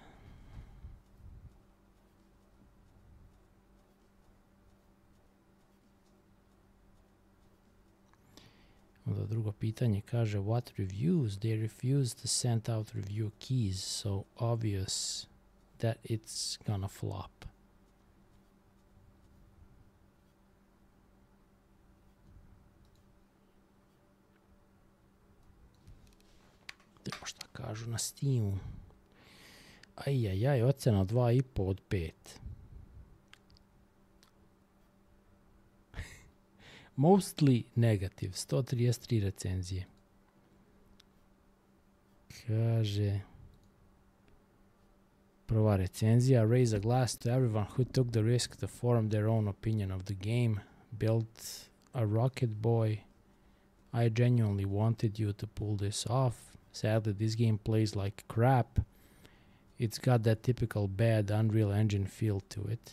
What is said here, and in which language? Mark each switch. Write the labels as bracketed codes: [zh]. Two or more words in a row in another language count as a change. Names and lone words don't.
[sr] Onda drugo pitanje kaže [en] what reviews? They refuse to send out review keys, so obvious that it's gonna flop. [sr] Idemo šta kažu na Steamu. Ajajaj, ocena 2,5 od 5. [en] Mostly negative, 133 recenzije. [sr] Kaže... Prva recenzija, [en] raise a glass to everyone who took the risk to form their own opinion of the game, built a rocket boy. I genuinely wanted you to pull this off. Sadly, this game plays like crap. It's got that typical bad Unreal Engine feel to it.